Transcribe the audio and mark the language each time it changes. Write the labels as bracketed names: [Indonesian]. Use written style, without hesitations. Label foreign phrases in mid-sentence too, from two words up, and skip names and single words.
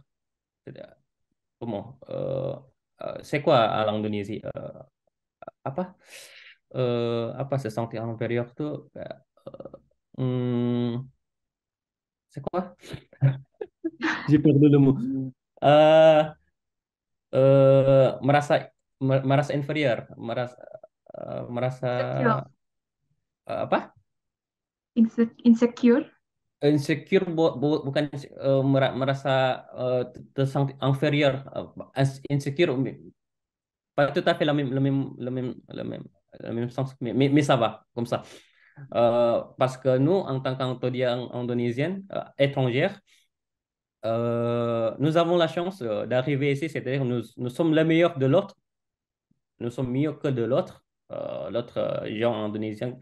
[French] C'est- Comment, c'est quoi à l'Indonésie? [Indonesian] Apa? [French] Apa se sentir inférieur tuh? Hmm, c'est quoi? J'ai perdu le mot. [Indonesian] Euh, merasa merasa inferior, merasa Insecure. apa? Insecure. Insecure bukan merasa tersangat inferior, [French] insecure pas tout à fait le même sens, mais ça va comme ça. Parce que nous, en tant qu'Indonésiens indonésienne, étrangère, nous avons la chance d'arriver ici, c'est-à-dire nous sommes les meilleurs de l'autre, nous sommes mieux que de l'autre, l'autre gens indonésien.